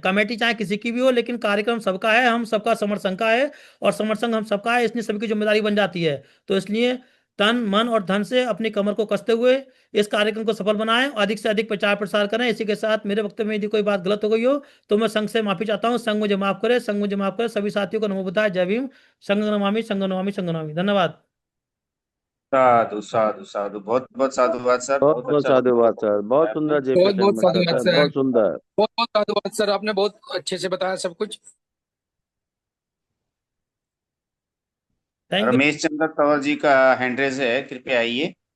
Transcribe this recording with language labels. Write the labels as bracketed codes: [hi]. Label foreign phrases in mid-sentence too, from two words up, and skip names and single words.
[hi] कमेटी चाहे किसी की भी हो, लेकिन कार्यक्रम सबका है, हम सबका समर संघ का है, और समर संघ हम सबका है, इसलिए सभी की जिम्मेदारी बन जाती है। तो इसलिए तन मन और धन से अपनी कमर को कसते हुए इस कार्यक्रम को सफल बनाएं, अधिक से अधिक प्रचार प्रसार करें। इसी के साथ मेरे वक्तव्य में यदि कोई बात गलत हो गई हो तो मैं संघ से माफी चाहता हूँ। संघ मुझे माफ करे, संघ मुझे माफ करे। सभी साथियों को [pi] नमो बुद्धाय। [hi] जय भीम। [pi] संघ नमामि, संघ नमामि, संघ नमामि। [hi] धन्यवाद। साधु साधु साधु, बहुत बहुत साधुवाद सर, बहुत बहुत बहुत अच्छा साधुवाद सर, बहुत सुंदर जेपी बहुत बहुत शर्मा साधुवाद सर, सर। बहुत सुंदर। बहुत बहुत साधुवाद सर, आपने बहुत अच्छे से बताया सब कुछ। [en] Thank you. [hi] रमेश चंद्र तंवर जी का [en] hand raise [hi] है, कृपया आइए।